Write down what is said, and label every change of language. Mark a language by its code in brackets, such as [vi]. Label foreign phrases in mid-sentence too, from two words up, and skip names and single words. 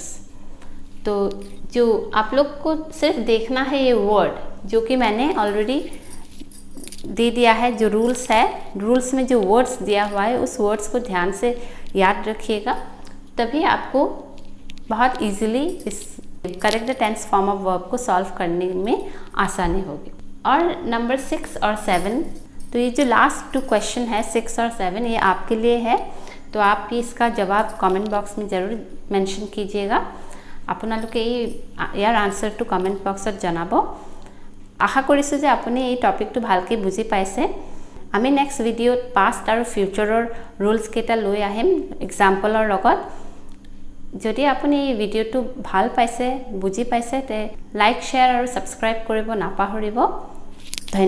[hi] तो जो आप लोग को सिर्फ देखना है ये वर्ड जो कि मैंने ऑलरेडी दे दिया है, जो रूल्स है, रूल्स में जो वर्ड्स दिया हुआ है उस वर्ड्स को ध्यान से याद रखिएगा, तभी आपको बहुत इजीली इस [en] correct the tense form of verb [hi] को सॉल्व करने में आसानी होगी। और नंबर 6 और 7, तो ये जो लास्ट 2 क्वेश्चन है 6 और 7 ये आपके लिए है, तो आप इसका जवाब [en] comment box [hi] में ज़रूर मेंशन कीजिएगा। [as] আপোনালোকে ইয়াৰ [en] answer to comment [as] বক্সত জনাব। আশা কৰিছো যে আপুনি এই টপিকটো ভালকৈ বুজি পাইছে। আমি নেক্সট ভিডিঅ'ত পাষ্ট আৰু ফিউচাৰৰ ৰুলছ কেইটা লৈ আহিম এক্সাম্পলৰ লগত। যদি আপুনি এই ভিডিঅ'টো ভাল পাইছে বুজি পাইছে তে লাইক শ্বেয়াৰ আৰু সাবস্ক্ৰাইব কৰিব নাপাহৰিব।